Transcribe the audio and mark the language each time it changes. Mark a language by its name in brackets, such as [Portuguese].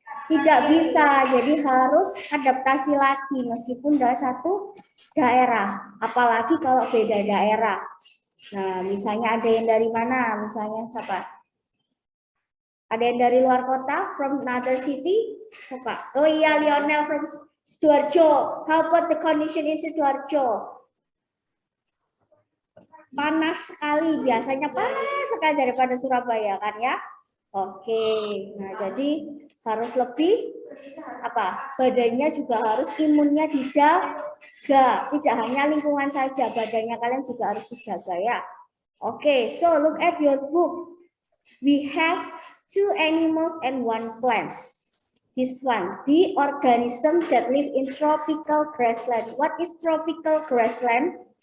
[Indonesian] Tidak bisa, jadi harus adaptasi lagi meskipun dari satu daerah, apalagi kalau beda daerah. Nah, misalnya ada yang dari mana? Misalnya siapa? Ada yang dari luar kota, [English] from another city? [Indonesian] Siapa? Oh iya, Lionel [English] from Sidoarjo. How about the condition in Sidoarjo? [Indonesian] Panas sekali, biasanya panas sekali daripada Surabaya kan ya? Oke, nah jadi harus lebih apa? Badannya juga harus imunnya dijaga, tidak hanya lingkungan saja, badannya kalian juga harus dijaga ya. [English] Oke, so look at your book. We have 2 animals and 1 plants. This one, the organism that live in tropical grassland. What is tropical grassland?